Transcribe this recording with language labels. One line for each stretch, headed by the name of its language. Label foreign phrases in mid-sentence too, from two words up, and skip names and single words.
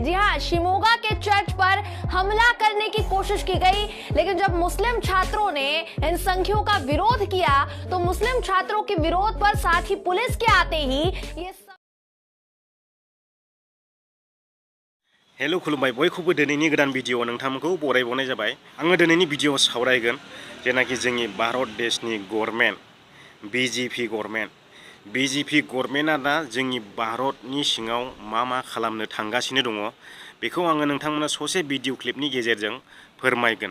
Hindi: जी हाँ, शिमोगा के चर्च पर हमला करने की कोशिश की गई, लेकिन जब मुस्लिम छात्रों ने इन संघियों का विरोध किया तो मुस्लिम छात्रों के विरोध पर साथ ही पुलिस के आते ही ये
Bodo: हेलो खुलुमबाय बयखौबो दिनैनि गोदान भिडिअ नोंथांमोनखौ बरायबावनाय जाबाय। आङो दिनैनि भिडिअ सावरायगोन जेनाखि जोंनि भारत देशनि गभर्नमेन्ट बिजेपि गभर्नमेन्टआ दा जोंनि भारतनि सिङाव मा खालामनो थांगासिनो दङ बेखौ आङो नोंथांमोननो ससे भिडिअ क्लिपनि गेजेरजों फोरमायगोन।